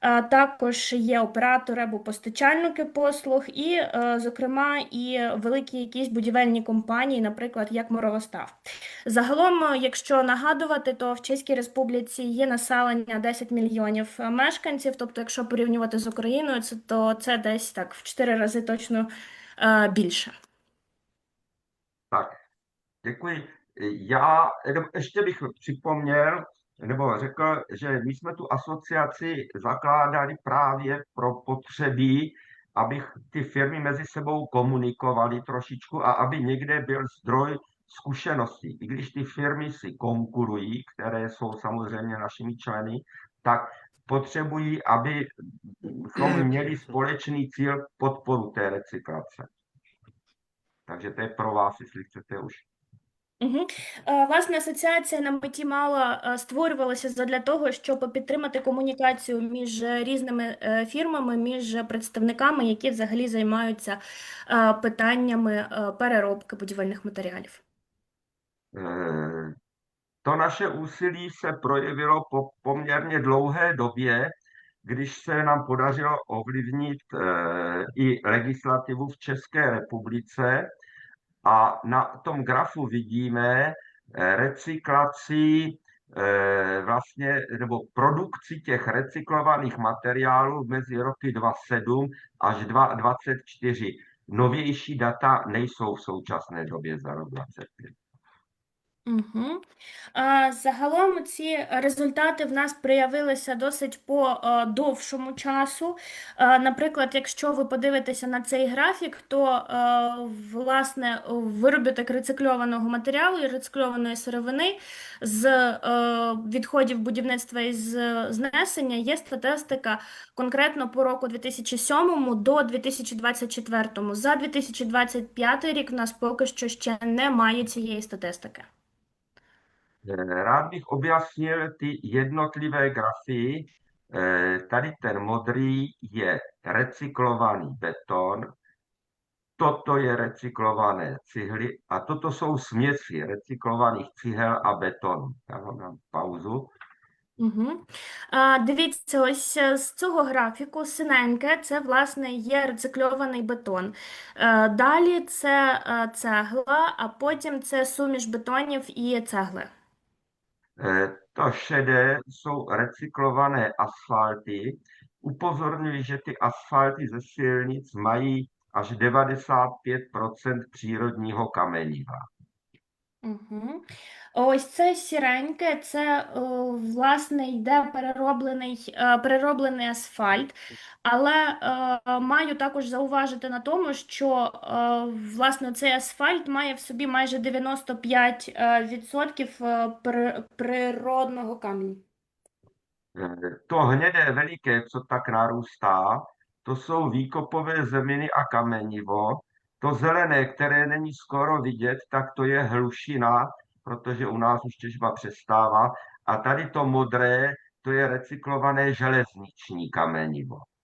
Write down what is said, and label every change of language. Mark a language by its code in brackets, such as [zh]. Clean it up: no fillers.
[uk] Також є оператори або постачальники послуг, і, зокрема, і великі якісь будівельні компанії, наприклад, як Моровостав. Загалом, якщо нагадувати, то в Чеській Республіці є населення 10 мільйонів мешканців, тобто, якщо порівнювати з Україною, то це десь так в 4 рази точно більше. [cs] Tak, děkuji. Já ještě bych připomněl, nebo řekl, že my jsme tu asociaci zakládali právě pro potřeby, aby ty firmy mezi sebou komunikovaly trošičku a aby někde byl zdroj zkušeností. I když ty firmy si konkurují, které jsou samozřejmě našimi členy, tak potřebují, abychom měli společný cíl podporu té recyklace. Takže to je pro vás, jestli chcete už. Угу. [uk] Власне, асоціація на меті мала створювалася задля того, щоб підтримати комунікацію між різними фірмами, між представниками, які взагалі займаються питаннями переробки будівельних матеріалів. [cs] To naše úsilí se projevilo po poměrně dlouhé době, když se nám podařilo ovlivnit i legislativu v České republice. A na tom grafu vidíme recyklaci vlastně, nebo produkci těch recyklovaných materiálů mezi roky 2007 až 2024. Novější data nejsou v současné době za rok 2025. Угу. [uk] Загалом ці результати в нас проявилися досить по довшому часу. Наприклад, якщо ви подивитеся на цей графік, то власне виробіток рецикльованого матеріалу і рецикльованої сировини з відходів будівництва і з знесення є статистика конкретно по року 2007 до 2024. За 2025 рік в нас поки що ще немає цієї статистики. [cs] Rád bych objasnil ty jednotlivé grafy. Tady ten modrý je recyklovaný beton, toto je recyklované cihly a toto jsou směsi recyklovaných cihel a betonu. Já vám dám pauzu. Угу. [uk] Дивіться, ось з цього графіку синеньке – це, власне, є рецикльований бетон. Далі це цегла, а потім це суміш бетонів і цегли. [cs] To šedé jsou recyklované asfalty. Upozorňuji, že ty asfalty ze silnic mají až 95% přírodního kameniva. Угу. [uk] Ось це сіреньке, це, власне, йде перероблений асфальт, але маю також зауважити на тому, що, власне, цей асфальт має в собі майже 95% природного каменю. [cs] To hnědé veliké, co tak narůstá, to jsou výkopové zeminy a kamenivo. To zelené, které není skoro vidět, tak to je hlušina, protože u nás už těžba přestává. A tady to modré, to je recyklované železniční kamenivo.